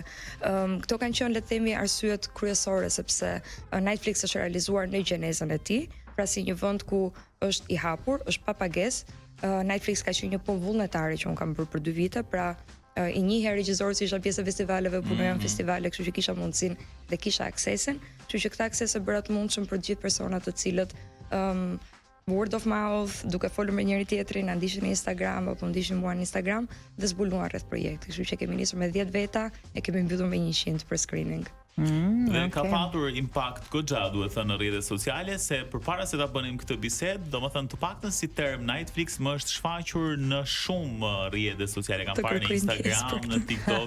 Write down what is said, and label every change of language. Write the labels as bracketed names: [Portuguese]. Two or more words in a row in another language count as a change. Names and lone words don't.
[Albanian] Këto kanë qenë, le të themi, arsyet kryesore, sepse Netflix është realizuar në gjenezën e tij, pra si një vend ku është i hapur, është pa pagesë. Netflix ka qenë një punë vullnetare që unë kam bërë për 2 vite, pra i njihja regjisorët që isha pjesë e festivaleve, punoja në festivale, kështu që kisha mundësinë dhe kisha aksesin, kështu që këtë akses e bëra të mundshëm për të gjithë personat të cilët [English] word of mouth, [Albanian] duke folur me njëri tjetrin, na ndiqnin në Instagram apo ndiqnin mua në Instagram dhe zbuluan rreth projektit. Kështu që kemi nisur me 10 veta e kemi mbyllur me 100 për screening. Dhe ka patur impakt goxha, duhet thënë, në rrjetet sociale, se përpara se ta bënim këtë bisedë, domethënë të paktën si term Netflix më është shfaqur në shumë rrjete sociale, kam parë në Instagram, në TikTok.